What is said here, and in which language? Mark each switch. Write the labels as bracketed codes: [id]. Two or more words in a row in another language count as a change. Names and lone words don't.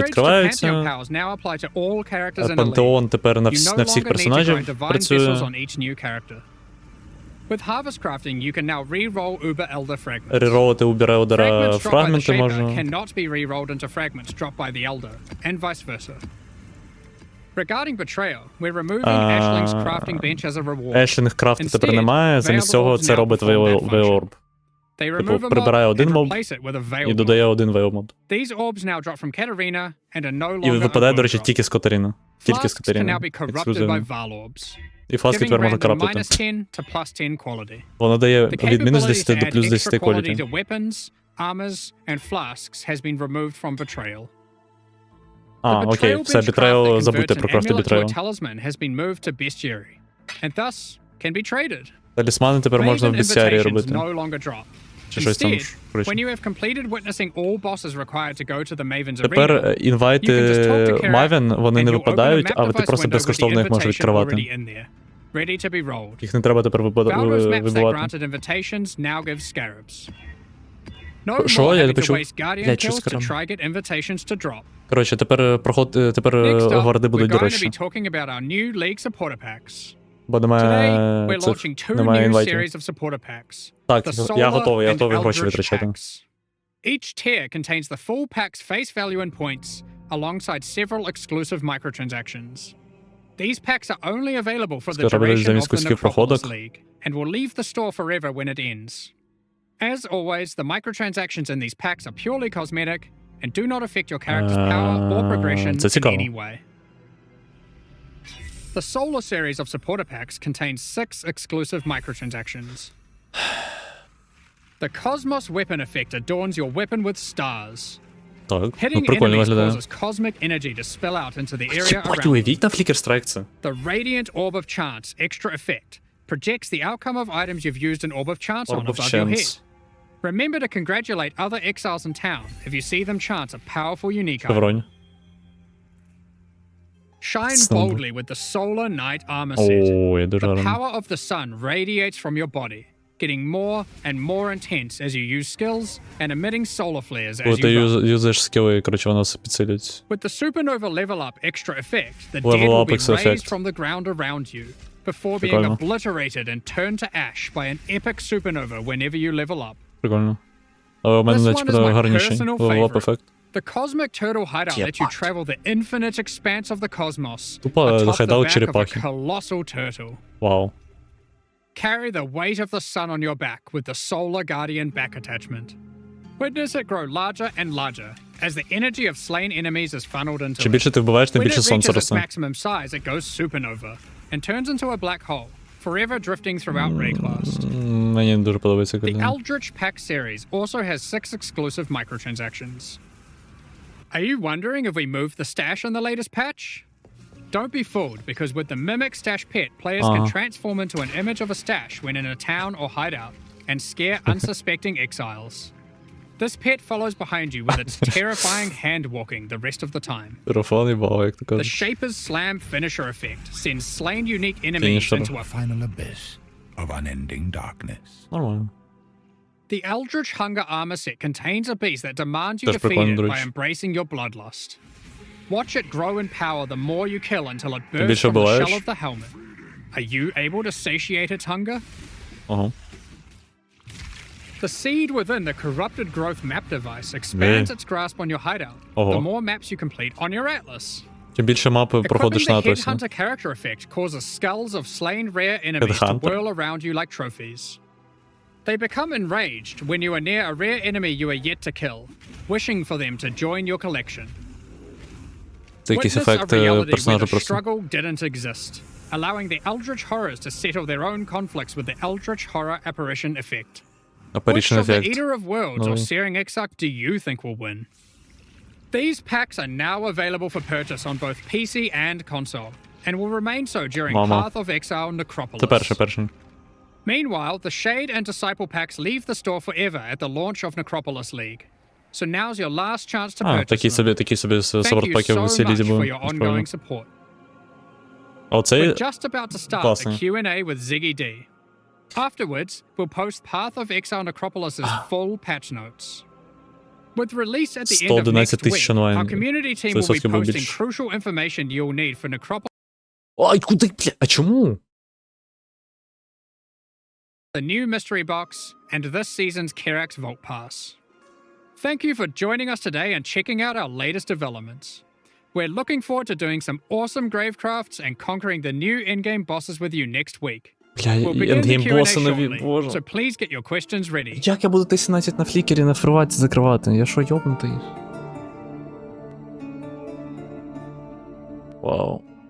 [uk] відкриваються. [en] powers now apply to all characters in a league. [uk] Пантеон тепер на [en] You no [uk] всіх [en] longer need to [uk] персонажів [en] grind divine vessels [uk] працює. [en] on each new character. With harvest crafting, you can now re-roll Uber Elder fragments. [uk] Реролити у Береодера [en] Fragments dropped by the [uk] фрагменти [en] Shaper [uk] можна. [en] cannot be re-rolled into fragments dropped by the Elder, and vice versa. Regarding Betrayal, we're removing Ashling's crafting bench as a reward. [uk] Ешлінг крафту тепер немає, замість цього це робить Veilorb. [en] They [uk] Типу, [en] remove a [uk] прибирає [en] mob [uk] один [en] and [uk] моб [en] replace it with a [uk] і [en] veiled [uk] додає [en] mob. [uk] один Veilmod. [en] These orbs now drop from Katarina and are no [uk] І [en] longer [uk] випадає, до [en] a [uk] речі, [en] drop. [uk] тільки з Катерина. Тільки з [en] Flasks can now [uk] Катерини. [en] be corrupted by [uk] Ексклюзивно. [en] Val orbs, [uk] І фласки [en] giving [uk] тепер можна [en] random [uk] крафтити. [en] -10 to +10 quality. [uk] Воно дає [en] The [uk] від мінус [en] capability [uk] 10 [en] to [uk] до [en] add [uk] плюс [en] extra [uk] 10 [en] quality [uk] quality. [en] to weapons, armors, and flasks has been removed from Betrayal. [uk] А, [en] The [uk] окей, [en] Betrayal [uk] все, [en] bench craft [uk] Betrayal, [en] that [uk] забудьте [en] converts [uk] про [en] an [uk] крафти [en] amulet to a [uk] Betrayal. [en] talisman has been moved to Bestiary, and thus can be traded. [uk] Талісмани тепер можна в [en] Raven [uk] бестіарії [en] invitations [uk] робити. [en] no longer drop. [uk] Чи щось там, [en] Instead, [uk] коротше. [en] when you have completed witnessing all bosses required to go to the Maven's [uk] Тепер [en] arena, [uk] інвайти [en] you can just talk to Kara, [uk] Мавен, вони [en] and [uk] не [en] you'll open a [uk] випадають, [en] map [uk] але ти [en] device [uk] просто [en] window with the [uk] безкоштовно їх можеш [en] invitation [uk] відкривати. [en] already in there, ready to be rolled. [uk] Їх не треба тепер [en] Valor's maps that [uk] вибивати. [en] granted invitations now give scarabs. No [uk] Що? [en] more [uk] Я не [en] having to [uk] почув. [en] waste guardian [uk] Блядь, що [en] kills to [uk] скараб? [en] try get invitations to drop. [uk] Коротше, тепер [en] Next up, [uk] гварди [en] we're [uk] будуть [en] going to [uk] дорожчі. [en] be talking about our new League supporter packs. [uk] Бо [en] Today, [uk] немає [en] we're [uk] цих, [en] launching two [uk] немає [en] new [uk] інвайтів. [en] series of supporter packs. [uk] Так, [en] The [uk] я [en] Solar [uk] готовий [en] and [uk] гроші [en] Eldritch [uk] витрачати. [en] packs. Each tier contains the full pack's face value and points, alongside several exclusive microtransactions. These packs are only available for the [uk] Скарабів [en] duration of [uk] замість [en] the [uk] кусків [en] Necropolis [uk] проходок. [en] League, and will leave the store forever when it ends. As always, the microtransactions in these packs are purely cosmetic and do not affect your character's power or progression [uk] Це [en] in [uk] цікаво. [en] any way. The Solar series of supporter packs contains 6 exclusive microtransactions. The Cosmos weapon effect adorns your weapon with stars. [uk] Так, ну [en] Hitting [uk] прикольно [en] enemies [uk] виглядає. [en] causes cosmic energy to spill out into the area [uk] Єбать, [en] around them. [uk] уявіть на Flicker Strike це. [en] The Radiant Orb of Chance extra effect projects the outcome of items you've used an Orb of Chance on Orb of above your head. Chance. Remember to congratulate other exiles in town if you see them chance a powerful unique item. Шевронь. Shine Snub. boldly with the Solar Knight armor set. [uk] Ой, дуже [en] The [uk] гарно. [en] power of the sun radiates from your body, getting more and more intense as you use skills and emitting solar flares [uk] Коли [en] as [uk] ти [en] you run. [uk] юзаєш скіли, коротше, воно підсилюється. [en] With the supernova level up extra effect, the Level dead will up be extra raised effect. from the ground around you, before being [uk] Прикольно. [en] obliterated and turned to ash by an epic supernova whenever you level up. [uk] Прикольно. Але у мене, [en] This one [uk] начебто, [en] is my [uk] гарніший [en] personal [uk] левел-ап [en] favorite. [uk] ефект. [en] The cosmic turtle hideout lets you travel the infinite expanse of the cosmos [uk] Тупо [en] atop the [uk] hideout [en] back of a [uk] черепахи. [en] colossal turtle. [uk] Вау. [en] Carry the weight of the sun on your back with the Solar Guardian back attachment. Witness it grow larger and larger as the energy of slain enemies is funneled into [uk] Чим [en] it. [uk] більше ти вбиваєш, тим [en] When [uk] більше [en] it [uk] сонце [en] reaches its [uk] росте. [en] maximum size, it goes supernova and turns into a black hole, forever drifting throughout Rayclast. [uk] Мені не дуже подобається [en] The [uk] картина. [en] Eldritch Pack series also has 6 exclusive microtransactions. Are you wondering if we moved the stash in the latest patch? Don't be fooled, because with the Mimic Stash Pet, players can transform into an image of a stash when in a town or hideout and scare unsuspecting exiles. This pet follows behind you with its terrifying hand-walking the rest of the time. [uk] Мікрофон їбало, як то [en] The [uk] кажуть. [en] Shaper's Slam finisher effect sends slain unique enemies Finisher. into a Final abyss of unending darkness. [uk] Нормально. [en] The Eldritch Hunger armor set contains a beast that demands you That's defeat [uk] прикольно, [en] it [uk] до [en] by [uk] речі. [en] embracing your bloodlust. Watch it grow in power the more you kill until it bursts [uk] більше [en] from the [uk] вбиваєш? [en] shell of the helmet. Are you able to satiate its hunger? [uk] Ага. [en] The seed within the corrupted growth map device expands Yeah. its grasp on your hideout, [uk] Ого. [en] the more maps you complete on your atlas. [uk] Чим більше мапи [en] Equipping [uk] проходиш [en] the [uk] на Атласі. [en] Headhunter character effect causes skulls of slain rare enemies to Headhunter? whirl around you like trophies. They become enraged when you are near a rare enemy you are yet to kill, wishing for them to join your collection. [uk] Це якийсь [en] Witness a [uk] ефект [en] reality where [uk] персонажа [en] the [uk] просто. [en] struggle didn't exist, allowing the Eldritch Horrors to settle their own conflicts with the Eldritch Horror Apparition effect. Which [uk] Апарічний [en] of the [uk] ефект. [en] Eater of Worlds or No. Searing Exarch do you think will win? These packs are now available for purchase on both PC and console, and will remain so during Mama. Path of Exile Necropolis. [uk] Це перший. [en] Meanwhile, the Shade and Disciple packs leave the store forever at the launch of Necropolis League. So now's your last chance to [uk] А, [en] purchase them. [uk] такі собі [en] Thank [uk] Сапорт [en] you [uk] паки [en] so [uk] в цій лізі [en] much for [uk] були. [en] your ongoing support. [uk] А оцей [en] We're just about to start the [uk] класний. [en] Q&A with Ziggy D. Afterwards, we'll post Path of Exile Necropolis' full patch notes. With release at the end of [uk] 111 [en] next week, [uk] тисяч онлайн. [en] our community team [uk] Це [en] will be [uk] відсотків буде [en] posting [uk] більше. [en] crucial information you'll need for Necropolis, [uk] Ай, куди, бля, а чому? [en] the new mystery box, and this season's Kerax Vault Pass. Thank you for joining us today and checking out our latest developments. We're looking forward to doing some awesome gravecrafts and conquering the new in-game bosses with you next week. [uk] Бля, [en] We'll [uk] і [en] begin the [uk] ендгейм [en] Q&A [uk] боси нові, [en] shortly, [uk] боже. [en] so please get your questions ready. [uk] Як я буду Т-17 на флікері на фриваті закривати? Я що, йобнутий? Вау.